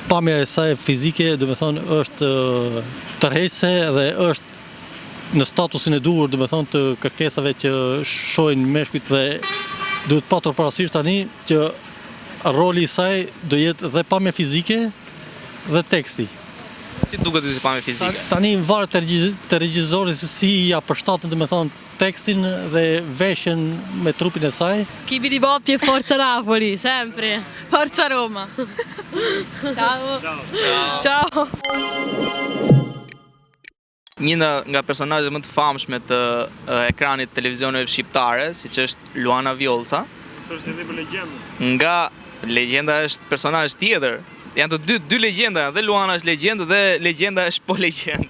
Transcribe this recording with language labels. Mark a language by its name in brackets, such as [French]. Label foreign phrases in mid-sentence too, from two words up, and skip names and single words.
[Albanian] Pamja e saj fizike, do të thonë, është tërheqëse dhe është në statusin e duhur, do të thonë, të kërkesave që shohin meshkujt dhe duhet patur parasysh tani që roli i saj do jetë dhe pamja fizike dhe teksti. Si duket si pamje fizike? Tani varet te regjizori se si ja përshtaten, do të thonë, tekstin dhe veshjen me trupin e saj. [Italian] Schibidi Boppie e Forza Napoli, sempre. Forza Roma. Ciao. Ciao. Ciao. [Albanian] Një nga personazhet më të famshme të ekranit televizioneve shqiptare, siç është Luana Vjollca. Thoshte edhe për legjendën. Nga legjenda është personazh tjetër. Janë të dy legjenda, dhe Luana është legjendë dhe legjenda është po legjendë.